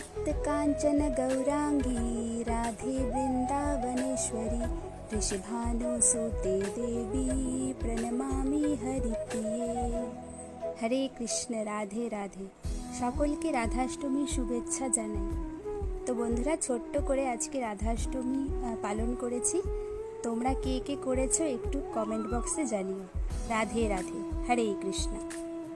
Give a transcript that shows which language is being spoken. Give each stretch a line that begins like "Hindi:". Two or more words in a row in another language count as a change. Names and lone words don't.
Sanskrit: कांचन गौरांगी राधे वृंदावनेश्वरी ऋषभानुसुते देवी प्रणमामि हरिप्रिये।
Bangla: हरे कृष्ण। राधे राधे। সকলকে রাধাষ্টমীর শুভেচ্ছা জানাই। তো বন্ধুরা, ছোট্ট করে আজকে রাধাষ্টমী পালন করেছি। তোমরা কে কে করেছো একটু কমেন্ট বক্সে জানিও। রাধে রাধে। হরে কৃষ্ণ।